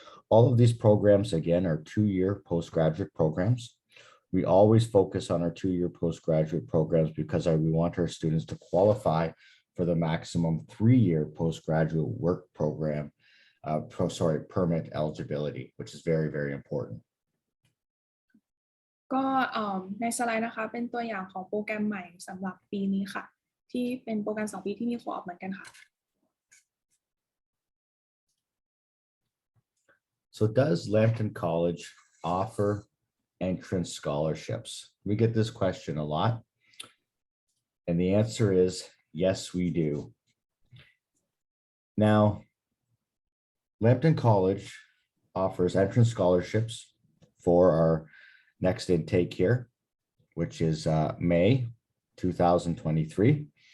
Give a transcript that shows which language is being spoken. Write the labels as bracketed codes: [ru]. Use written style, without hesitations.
[en] All of these programs, again, are 2-year postgraduate programs. We always focus on our 2-year postgraduate programs because we want our students to qualify for the maximum 3-year postgraduate work program, permit eligibility, which is very, very important. [th] ก็ในสไลด์นะคะเป็นตัวอย่างของโปรแกรมใหม่สำหรับปีนี้ค่ะที่เป็นโปรแกรม2 ปีที่มีโคออปเหมือนกันค่ะ [en] So does Lambton College offer entrance scholarships? We get this question a lot. And the answer is yes, we do. Now, Lambton College offers entrance scholarships for our next intake here, which is May 2023.